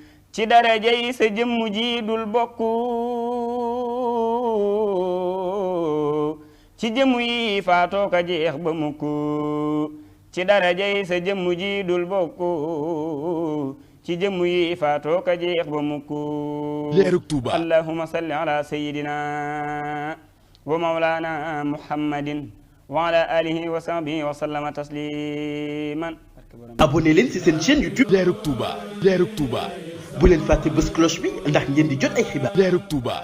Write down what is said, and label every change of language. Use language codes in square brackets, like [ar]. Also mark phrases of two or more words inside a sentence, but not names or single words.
[wo] ci daraja yi sa jëmm ji dul bokk ci jëmm yi faatoo ka jeex ba mukk, ci daraja yi sa jëmm ji dul bokk ci jëmm yi faatoo ka jeex ba mukk. Leerug Tuuba. [ar] اللهم صل على سيدنا ومولانا محمد وعلى آله وصحبه وسلم تسليما. [wo] Abonné leen ci seen chaîne YouTube Leerug Touba. Leerug Touba. Bu leen fàtte bës cloche bi ndax ngeen di jot ay xibaar. Leerug Touba.